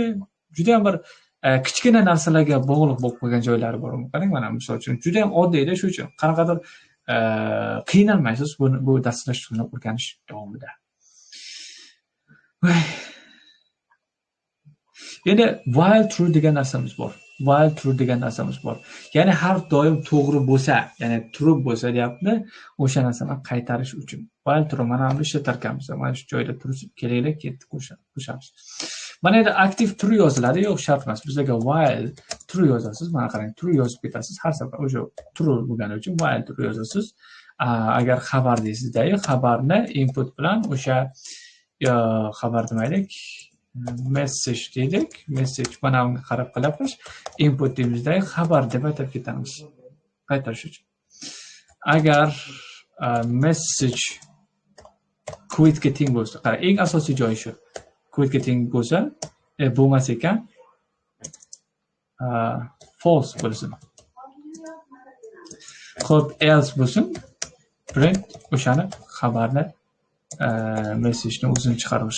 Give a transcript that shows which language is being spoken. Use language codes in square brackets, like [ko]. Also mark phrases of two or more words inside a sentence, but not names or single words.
[uz] Juda ham bir kichkina narsalarga bog'liq bo'lib qolgan joylari bor. Qarang, mana misol uchun juda ham oddiyda, shu uchun qanaqadir qiynalmaysiz bu dasturlash usulini o'rganish davomida. Endi [en] while true [uz] degan narsamiz bor. [en] While true [uz] degan narsamiz bor. Ya'ni har doim to'g'ri bo'lsa, ya'ni true bo'lsa deyapti, o'sha narsani qaytarish uchun. [en] While true [uz] mana buni ishlatarkanmiz. Mana shu joyda turib kelaylik, ketdik qo'shamiz. Mana endi [en] active true [uz] yoziladi, yo'q shart emas. Bizga [en] while true [uz] yozasiz. Mana qarang, true yozib ketasiz. Har safar o'sha true bo'lgani uchun [en] while true [uz] yozasiz. Agar xabar deysizda, xabarni input bilan o'sha xabar demaylik, message deylik. Message mana unga qarab qolyapmiz. Input deymizda xabar deb aytib ketamiz. Qaytarish uchun. Agar [en] message quit [uz] ga teng bo'lsa, qarang, eng asosiy joyi shu. Quit ga teng bo'lsa, bo'lmas ekan false bo'lsin. Xo'p, else bo'lsin, print o'shani xabarni messageni o'zini chiqarish.